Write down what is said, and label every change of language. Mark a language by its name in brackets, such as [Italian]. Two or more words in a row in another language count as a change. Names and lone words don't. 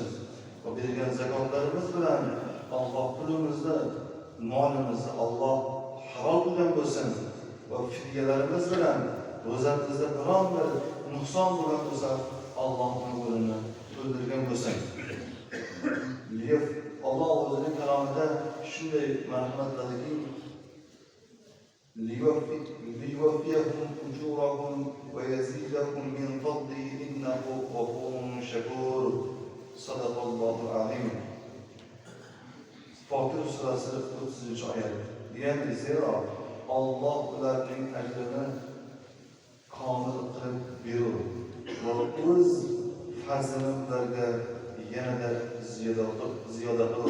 [Uzbek] Va bergan zakotlarimiz bilan Alloh pulimizni, molimizni Alloh halol qilgan bo'lsin. Va fidyalarimiz bilan ro'zamizda biron bir nuqson bo'lgan bo'lsa, Allohning yo'lini to'ldirgan bo'lsin. Alloh o'zining kalomida shunday marhamat qiladiki, [Arabic] لِيُوَفِّيَهُمْ أُجُورَهُمْ وَيَزِيدَهُمْ مِنْ فَضْلِهِ إِنَّهُ غَفُورٌ شَكُورٌ. صدق الله العظيم. [Uzbek] Fotir surasi 30-oyat. Yani zira Alloh ularning ajrini komil qilib berur va o'z fazlini ularga yanada ziyoda qilur.